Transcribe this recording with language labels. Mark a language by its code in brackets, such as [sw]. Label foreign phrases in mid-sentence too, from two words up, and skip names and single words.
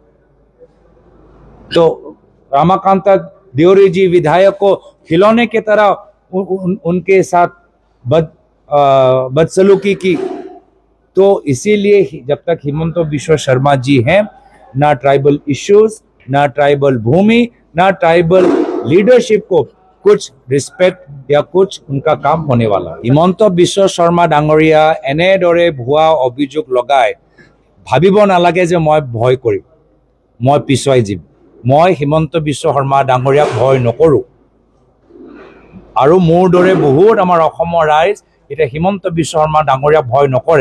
[hi] तो रामाकांता देवरी जी विधायक को खिलौने की तरह उनके साथ बदसलूकी की। तो इसीलिए जब तक हिमंत बिश्व शर्मा जी हैं, ना [en] tribal issues, [hi] ना ट्राइबल भूमि, ना [en] tribal leadership [hi] को कुछ रिस्पेक्ट या कुछ उनका काम होने वाला। [as] हिमंत बिश्व शर्मा डांगरिया এনেদৰে ভুৱা অভিযোগ লগাই ভাবিব নালাগে যে মই ভয় কৰিম, মই পিছুৱাই যাম। মই হিমন্ত বিশ্ব শৰ্মা ডাঙৰীয়াক ভয় নকৰোঁ আৰু মোৰ দৰে বহুত আমাৰ অসমৰ ৰাইজ এতিয়া হিমন্ত বিশ্ব শৰ্মা ডাঙৰীয়াক ভয় নকৰে।